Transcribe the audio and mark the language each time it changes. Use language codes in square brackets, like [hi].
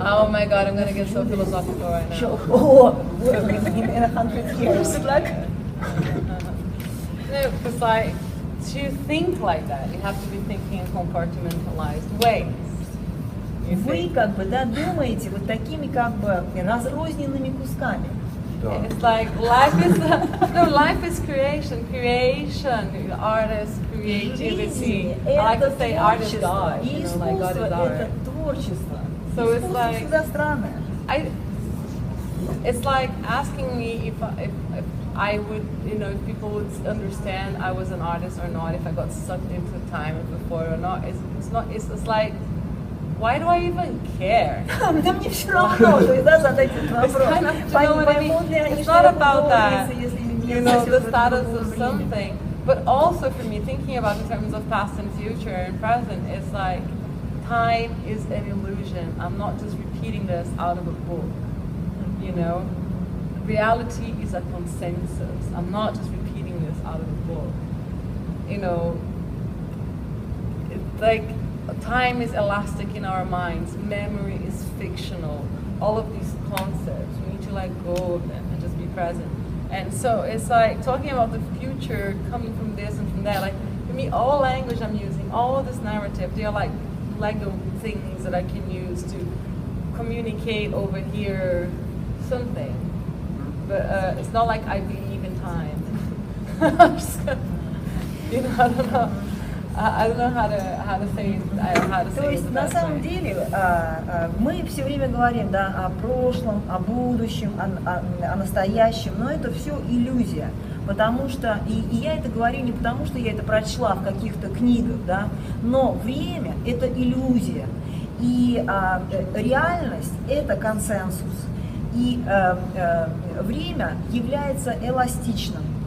[en] Oh my god, I'm gonna get so philosophical right now. Oh, in 100 years, like. No, because like, to think like that, you have to be thinking in compartmentalized ways. [ru] Вы как бы, да, думаете вот такими как бы разрозненными кусками. [en] It's like life is creation, artist, creativity. I like to say art is God, you know, like God is art. [ru] Это творчество. [en] So it's like, [ru] всегда странное. [en] It's like asking me if I would, you know, if people would understand I was an artist or not, if I got sucked into time before or not. It's like, why do I even care? [ru] Да мне все равно, то есть, да, задать этот вопрос. [en] It's not about that, you know, the status of something. But also for me, thinking about in terms of past and future and present, it's like time is an illusion. I'm not just repeating this out of a book, you know? Reality is a consensus. I'm not just repeating this out of a book. You know, it's like time is elastic in our minds. Memory is fictional. All of these concepts, we need to let go of them and just be present. And so it's like talking about the future coming from this and from that. Like for me, all language I'm using, all of this narrative, they are like Lego things that I can use to communicate over here something. But it's not like I believe in time. I'm just gonna, you know, I don't know how to say it. [ru] То есть на самом деле мы все время говорим, да, о прошлом, о будущем, о настоящем, но это все иллюзия, потому что и я это говорю не потому, что я это прочла в каких-то книгах, да, но время это иллюзия, и реальность это консенсус, и время является эластичным.